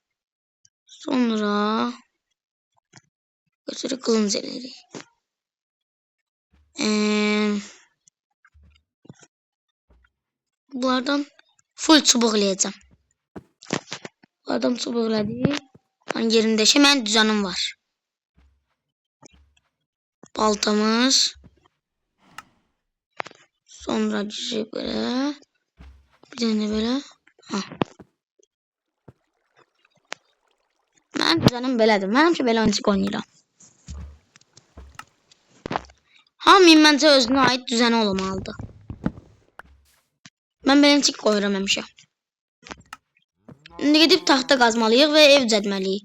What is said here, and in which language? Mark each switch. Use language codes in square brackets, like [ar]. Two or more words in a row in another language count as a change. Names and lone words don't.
[az] Sonra götürüb qılınc eləyirik. Bunlardan full çubuq eləyəcəm. Bunlardan çubuq elədik. [tr] Yerində hemen düzenim var. Baltamız. Sonra böyle. Bir tane böyle. [az] Mənim düzenim belədir. Mən həmişə belə oyuncaq oynayıram. Hamının məncə özünə aid düzəni olmalıdır. Mən beləncik qoyuram həmişə. İndi gedib taxta qazmalıyıq və ev düzəltməliyik.